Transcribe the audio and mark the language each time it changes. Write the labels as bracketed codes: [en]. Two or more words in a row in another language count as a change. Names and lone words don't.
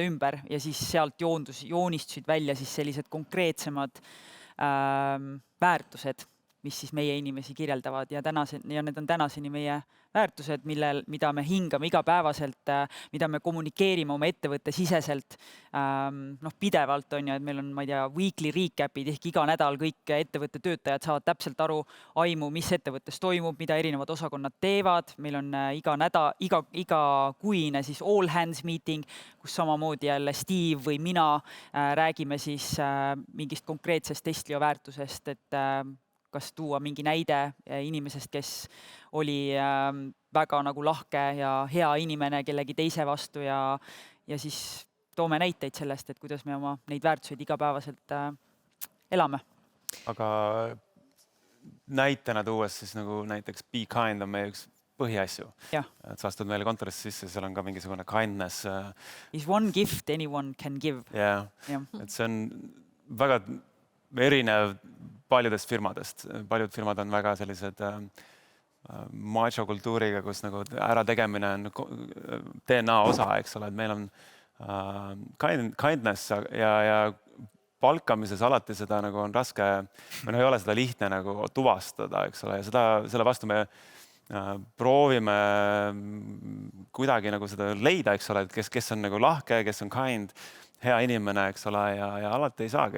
[et] ümber ja siis sealt joonistusid välja siis sellised konkreetsemad väärtused, mis siis meie inimesi kirjeldavad ja need on tänaseni meie väärtused, mida me hingame igapäevaselt, mida me kommunikeerime oma ettevõtte siseselt pidevalt on ju, et meil on, ma ei tea, [en] weekly recap'id [et] ehk iga nädal kõik ettevõtte töötajad saavad täpselt aimu, mis ettevõttes toimub, mida erinevad osakonnad teevad. Meil on igakuine siis [en] all hands meeting, [et] kus samamoodi jälle Steve või mina räägime siis mingist konkreetsest Estlio väärtusest, et kas tuua mingi näide inimesest, kes oli väga nagu lahke ja hea inimene kellegi teise vastu ja siis toome näiteid sellest, et kuidas me oma neid väärtuseid igapäevaselt elame. Aga näitena tuues siis nagu näiteks [en] be kind [et] on meie üks põhiasju. Et sa astud meile kontorisse sisse, seal on ka mingisugune kindness. [en] Is one gift anyone can give. [et] Et see on väga erinev paljudest firmadest. Paljud firmad on väga sellised macho kultuuriga, kus nagu ärategemine on DNA osa, eks ole, et meil on kindness ja palkamises alati seda nagu on raske, ei ole seda lihtne nagu tuvastada, eks ole, ja selle vastu me proovime kuidagi nagu seda leida, eks ole, et kes on nagu lahke, kes on kind, hea inimene, eks ole, ja alati ei saagi.